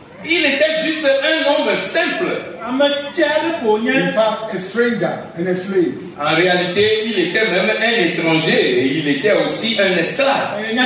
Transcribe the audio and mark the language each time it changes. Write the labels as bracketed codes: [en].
[fr] Il était juste un homme simple. [en] In fact, a stranger and a slave. [fr] En réalité, il était même un étranger et il était aussi un esclave.